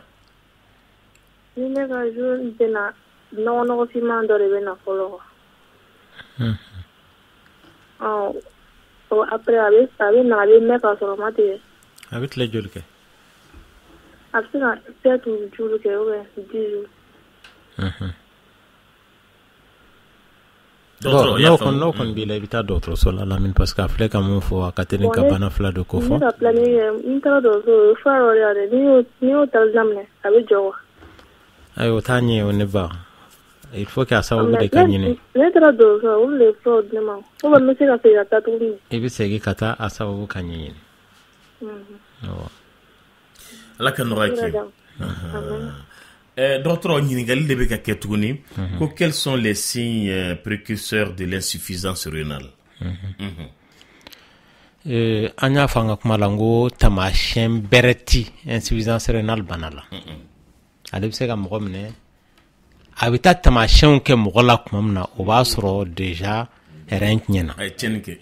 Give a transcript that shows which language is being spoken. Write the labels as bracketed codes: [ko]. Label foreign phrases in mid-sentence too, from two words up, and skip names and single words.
[bm] Ni ne ka jour bɛna nɔgɔfinman dɔ de bɛ na fɔlɔ quoi. Après a bɛ na a bɛ mɛn ka sɔrɔ ma tigɛ. A bɛ tile joli kɛ? A bɛ se ka 7 jours kɛ [fr] ou bien [bm] 10 jours. N'o kɔni b'i la i bɛ taa dɔgɔtɔrɔso la Lamini [fr] parce que [bm] a filɛ ka mun fɔ a ka teli ka bana fila de ko fɔ. Ne ka planning kɛ n taara dɔgɔtɔrɔso o ye fura dɔ de y'a dɛ n'i y'o ta daminɛ a bɛ jɔ wa. Ayi o t'a ɲɛ o ne ba [fr] il faut que [bm] a sababu de ka ɲini. Ne taara dɔgɔtɔrɔso la olu de ye furaw di ne ma [fr] ou bien [bm] n bɛ se ka segin ka taa tuguni. I bɛ segin ka taa a sababu ka ɲɛɲini. Ala ka nɔgɔya kɛ. Docteur ɲininkali de bɛ ka kɛ tuguni ko [fr] quels sont les signes précurseurs de l'insuffisance rénale? [bm] An y'a fɔ an ka kuma la n ko taamasiyɛn bɛrɛ ti [fr] insuffisance rénale [bm] bana la. Ale bɛ se ka mɔgɔ minɛ a bɛ taa taamasiyɛnw kɛ mɔgɔ la tuma min na o b'a sɔrɔ [fr] déjà rein [bm] tiɲɛna. A ye tiɲɛni kɛ.